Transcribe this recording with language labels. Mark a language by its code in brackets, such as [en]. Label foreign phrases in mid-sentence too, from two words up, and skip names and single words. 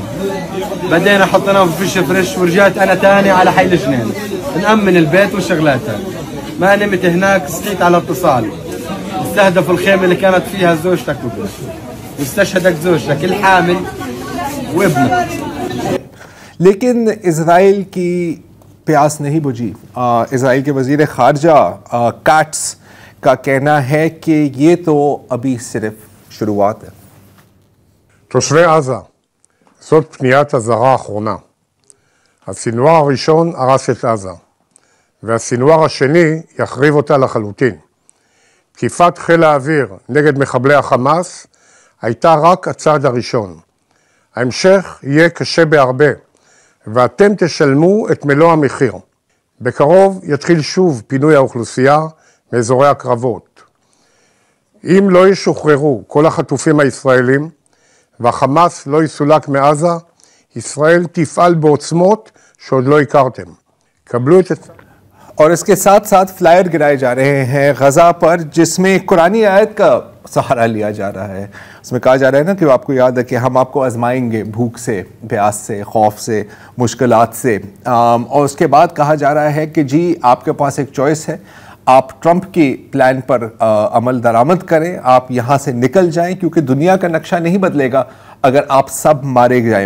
[ar] بدينا حطيناهم في فريش ورجعت انا تاني على حي الجنين نأمن البيت وشغلاتها. ما نمت هناك، صحيت على اتصال استهدفوا الخيمه اللي كانت فيها زوجتك وابنك واستشهدت زوجتك الحامل وابنك. [ur] لیکن اسرائیل کی پیاس نہیں بجھی. اسرائیل کے وزیر خارجہ کاٹز کا کہنا ہے کہ یہ تو ابھی صرف شروعات ہے. [he] תושבי עזה, זאת פניית הזרה האחרונה. הסינואר הראשון הרס את עזה, והסינואר השני יחריב אותה לחלוטין. תקיפת חיל האוויר נגד מחבלי החמאס הייתה רק הצעד הראשון. ההמשך יהיה קשה בהרבה, ואתם תשלמו את מלוא המחיר. בקרוב יתחיל שוב פינוי האוכלוסייה מאזורי הקרבות. אם לא ישוחררו כל החטופים הישראלים, והחמאס לא יסולק מעזה, ישראל תפעל בעוצמות שעוד לא הכרתם. קבלו את... [ur] اور اس کے ساتھ ساتھ فلائر گرائے جا رہے ہیں غزہ پر، جس میں قرآنی آیت کا سہارا لیا جا رہا ہے. اس میں کہا جا رہا ہے نا کہ آپ کو یاد ہے کہ ہم آپ کو آزمائیں گے بھوک سے، پیاس سے، خوف سے، مشکلات سے. اور اس کے بعد کہا جا رہا ہے کہ جی آپ کے پاس ایک چوائس ہے، آپ ٹرمپ کی پلان پر عمل درآمد کریں، آپ یہاں سے نکل جائیں، کیونکہ دنیا کا نقشہ نہیں بدلے گا اگر آپ سب مارے جائیں.